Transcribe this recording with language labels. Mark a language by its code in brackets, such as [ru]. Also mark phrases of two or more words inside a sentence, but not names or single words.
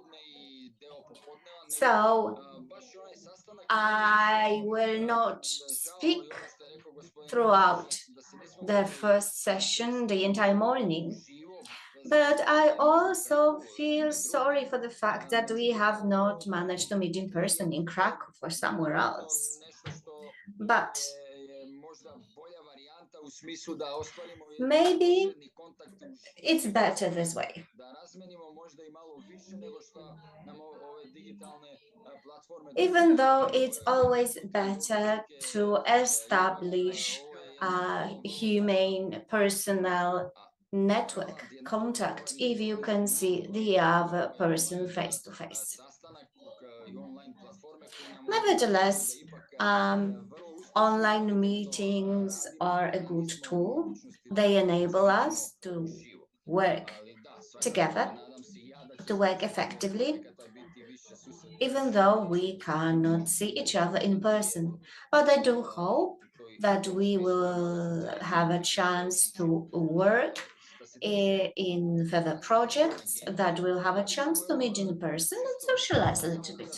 [en] So I will not speak throughout the first session, the entire morning. But I also feel sorry for the fact that we have not managed to meet in person in Krakow or somewhere else. But [sr] smislu da ostvarimo [en] Maybe [sr] neposredni kontakt [en] it's better this way. [sr] da razmenimo možda i malo više nego što nam ove digitalne platforme [en] Even though [sr] dozvoljavaju, [en] it's always better [sr] poruke, [en] to establish a humane personal network contact if you can see the other person face to face. [sr] sastanak i online platforme koje nam [en] Nevertheless, [sr] da ipak vrlo usko [en] online meetings are a good tool. They enable us to work together, to work effectively, even though we cannot see each other in person. But I do hope that we will have a chance to work in further projects, that we'll have a chance to meet in person and socialize a little bit.